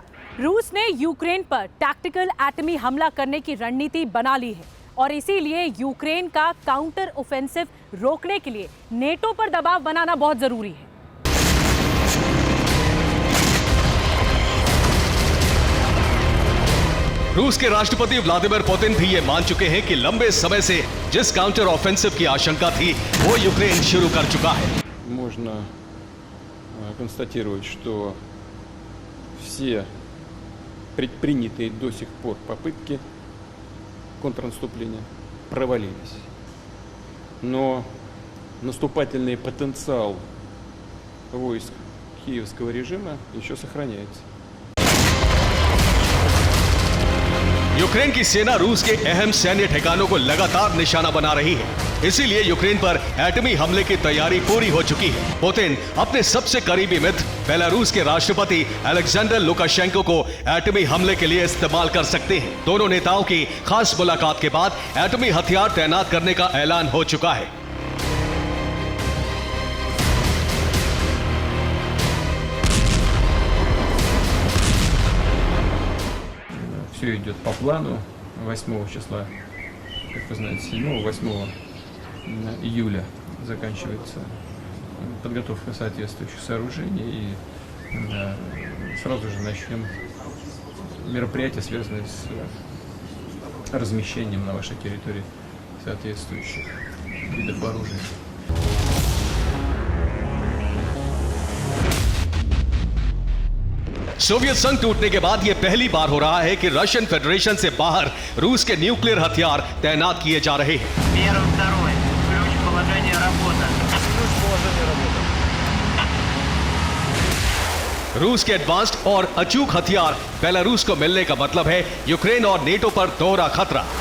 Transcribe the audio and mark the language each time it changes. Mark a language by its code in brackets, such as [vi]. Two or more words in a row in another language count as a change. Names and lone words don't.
[hi] रूस ने यूक्रेन पर टैक्टिकल एटमी हमला करने की रणनीति बना ली है और इसीलिए यूक्रेन का [en] counter offensive [hi] रोकने के लिए नेटो पर दबाव बनाना बहुत जरूरी है। रूस के राष्ट्रपति व्लादिमीर पुतिन भी ये मान चुके हैं कि लंबे समय से जिस [en] counter offensive [hi] की आशंका थी वो यूक्रेन शुरू कर चुका है। [ru] Можно констатировать, что все предпринятые до сих пор попытки контрнаступления провалились. Но наступательный потенциал войск киевского режима еще сохраняется. [hi] यूक्रेन की सेना रूस के अहम सैन्य ठिकानों को लगातार निशाना बना रही है। इसीलिए यूक्रेन पर एटमी हमले की तैयारी पूरी हो चुकी है। पुतिन अपने सबसे करीबी मित्र बेलारूस के राष्ट्रपति अलेक्जेंडर लुकाशेंको को एटमी हमले के लिए इस्तेमाल कर सकते हैं। दोनों नेताओं की खास मुलाकात के बाद एटमी हथियार तैनात करने का ऐलान हो चुका है। [ru] Все идет по плану. 8 числа, как вы знаете, 7-8 июля заканчивается подготовка соответствующих сооружений. И сразу же начнем мероприятия, связанные с размещением на вашей территории соответствующих видов оружия. [hi] सोवियत संघ टूटने के बाद यह पहली बार हो रहा है कि [en] Russian Federation [hi] से बाहर रूस के न्यूक्लियर हथियार तैनात किए जा रहे हैं। रूस के एडवांस्ड और अचूक हथियार बेलारूस को मिलने का मतलब है यूक्रेन और नेटो पर दोहरा खतरा।